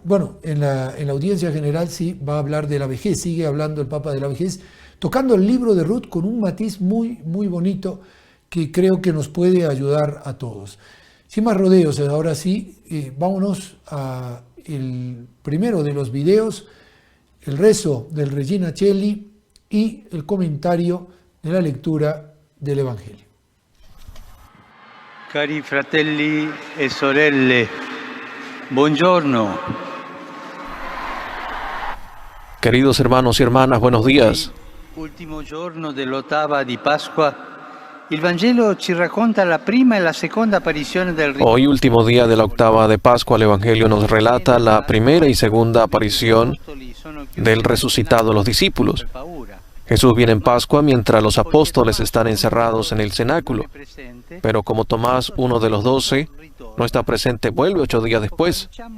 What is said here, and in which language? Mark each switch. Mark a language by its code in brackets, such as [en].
[es] Bueno, en la audiencia general sí va a hablar de la vejez, sigue hablando el Papa de la vejez, tocando el libro de Ruth con un matiz muy, muy bonito que creo que nos puede ayudar a todos. Sin más rodeos, ahora sí, vámonos a el primero de los videos, el rezo del Regina Coeli y el comentario de la lectura del Evangelio. [it] Cari fratelli e sorelle, buongiorno. [es] Queridos hermanos y hermanas, buenos días. [it] Ultimo giorno dell'ottava di Pasqua, il Vangelo ci racconta la prima e la seconda apparizione del [es] Hoy, último día de la octava de Pascua, el Evangelio nos relata la primera y segunda aparición del resucitado a los discípulos. Jesús viene en Pascua mientras los apóstoles están encerrados en el cenáculo, pero como Tomás, uno de los 12, no está presente, vuelve 8 días después.